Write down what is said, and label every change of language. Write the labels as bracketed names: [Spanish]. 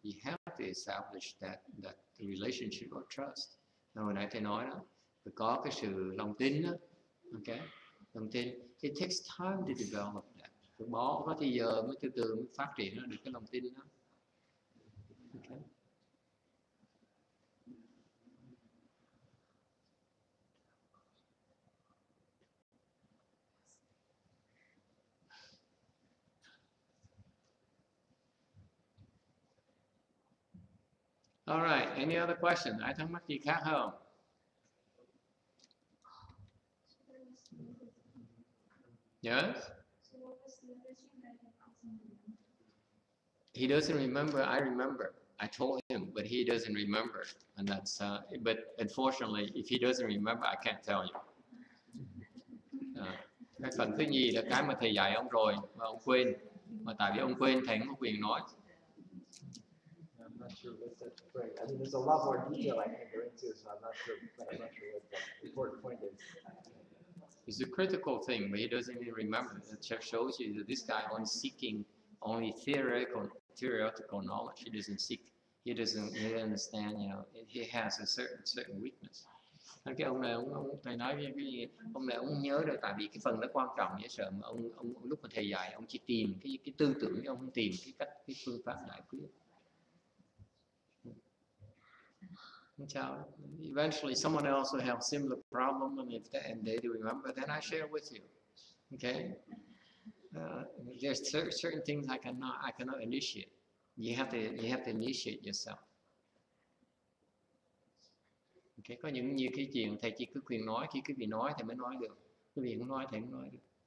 [English] You have to establish that relationship of trust. [Vietnamese] Hồi nãy thầy nói đó, phải có cái sự lòng tin đó, ok? Lòng tin. [English] It takes time to develop that. [Vietnamese] Phải có thời giờ mới từ từ mới phát triển nó được cái lòng tin đó. [English] Okay. All right, any other question? [Vietnamese] Ai thắc mắc gì khác không? [English] Yes? He doesn't remember, I remember. I told him, but he doesn't remember. And that's, but unfortunately, if he doesn't remember, I can't tell you. [Vietnamese] Cái phần thứ nhì là cái mà thầy dạy ông rồi, mà ông quên. Mà tại vì ông quên, thầy không có quyền nói. [English] I'm not sure what's that point. I mean, there's a lot more detail I can't go into, so I'm not sure what the important point is. It's a critical thing, but he doesn't even remember. It just shows you that this guy only seeking only theoretical knowledge. He doesn't seek. He doesn't understand. You know, he has a certain weakness. [Vietnamese] Cái ông này thầy nói cái gì? Ông này ông nhớ được, tại vì cái phần đó quan trọng dễ sợ mà ông lúc mà thầy dạy ông chỉ tìm cái tư tưởng, ông không tìm cái phương pháp giải quyết. [English] Eventually, someone else will have similar problem, and they remember, then I share with you. Okay. There's certain things I cannot initiate. You have to initiate yourself. Okay. [Vietnamese] Có nhiều cái chuyện thầy chỉ cứ quyền nói, khi quý vị nói thì mới nói được. Quý vị không nói thì không nói được.